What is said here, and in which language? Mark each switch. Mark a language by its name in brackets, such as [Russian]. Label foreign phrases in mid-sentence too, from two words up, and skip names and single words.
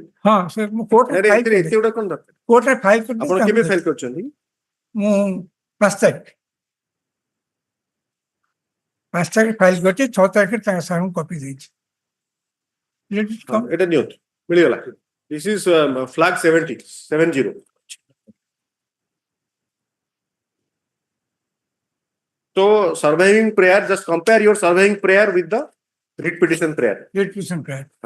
[Odia] ହଁ ସର ମୁ କୋର୍ଟ ରେ ଫାଇଲ ଏତେ ଏତେ କଣ ଦରକାର କୋର୍ଟ ରେ ଫାଇଲ କର ଆପଣ କେବେ ଫାଇଲ କରଛନ ମୁ 5 ତାରିଖ ଫାଇଲ କରଛି 6 ତାରିଖ ତା ସାରୁ କପି ଦେଛି [English] Let it come. It is new. This is flag 70. So surviving prayer, just compare your surviving prayer with the writ petition prayer. Writ petition prayer. Ah.